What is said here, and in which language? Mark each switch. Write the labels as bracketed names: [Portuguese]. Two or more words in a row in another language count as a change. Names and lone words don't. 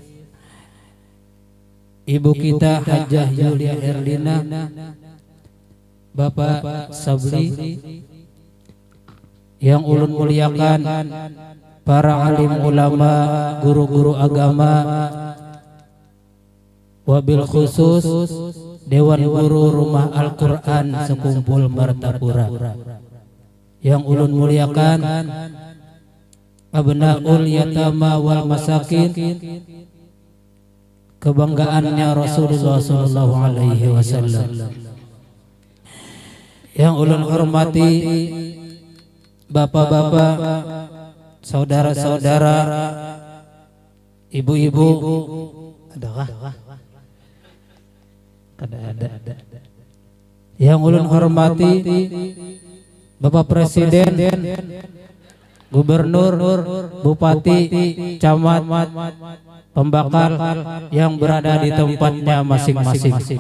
[Banjar] Ibu kita Hajjah Yulia Herlina, Bapak Sabri, yang ulun muliakan para alim ulama, guru-guru agama, [Arabic] وبالخصوص [Banjar] Dewan Guru Rumah Al-Quran sekumpul Martapura, yang ulun muliakan [Arabic] أبناء اليتامى والمساكين, kebanggaannya Rasulullah صلى الله عليه وسلم, [Banjar] yang ulun hormati bapak-bapak, saudara-saudara, ibu-ibu, adakah? [Indonesian] Ada. [Banjar] Yang ulun hormati Bapak Presiden, Gubernur, Bupati, Camat, Pembakal yang berada di tempatnya masing-masing.